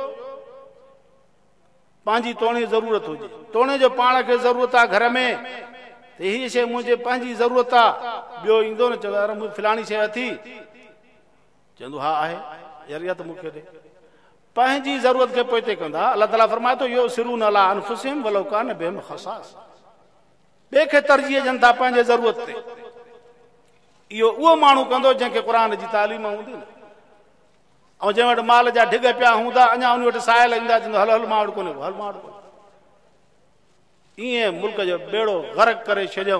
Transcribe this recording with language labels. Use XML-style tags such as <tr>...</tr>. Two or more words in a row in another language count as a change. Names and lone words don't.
<sd>पंहिंजी तोणे ज़रूरत हुजे, तोणे जो पाण खे ज़रूरत आहे घर में, त हीअ शइ मुंहिंजे पंहिंजी ज़रूरत आहे। ॿियो ईंदो न चवंदो यार मूंखे फलाणी शइ अथी, चवंदो हा आहे यार इहा त मूंखे ॾे। पंहिंजी ज़रूरत खे पोइ हिते कंदा।</sd> <ar>अलाह ताला</ar> <sd>फरमाए थो</sd> <ar>يؤثرون على أنفسهم ولو كان بهم خصاصة,</ar> <sd>ॿिए खे तरजीह ॾियनि था पंहिंजे ज़रूरत ते। इहो उहो माण्हू कंदो जंहिंखे क़ुर जी तालीम हूंदी न, ऐं जंहिं वटि माल जा ढिग पिया हूंदा, अञा उन वटि साहिल ईंदा, चवंदो हल हल मां वटि कोन्हे, हल मां वटि कोन्हे। ईअं मुल्क जो बेड़ो ग़रक़ करे छॾियऊं।</sd>